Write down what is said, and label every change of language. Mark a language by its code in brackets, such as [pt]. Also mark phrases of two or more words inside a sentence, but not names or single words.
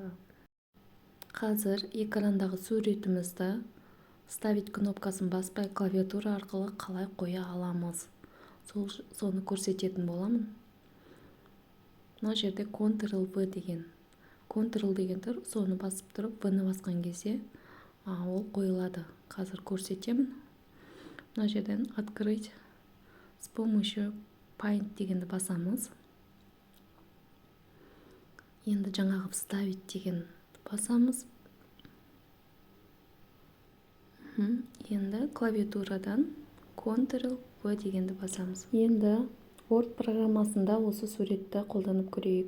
[kk] Қазір экрандағы суретімізді ставить кнопкасын баспай клавиатура арқылы қалай қоя аламыз. Соны көрсететін боламын. Мына жерде Ctrl-V деген. Ctrl деген тұр, соны басып тұрып, V-ні басқан кезде ол қойылады. Қазір көрсетемін. Мына жерден [ru] открыть с помощью Paint [kk] дегенді басамыз. Енді жаңағы вставить деген басамыз. Енді клавиатурадан Ctrl-V дегенді басамыз. Енді Word программасында осы суретті қолданып көрейік.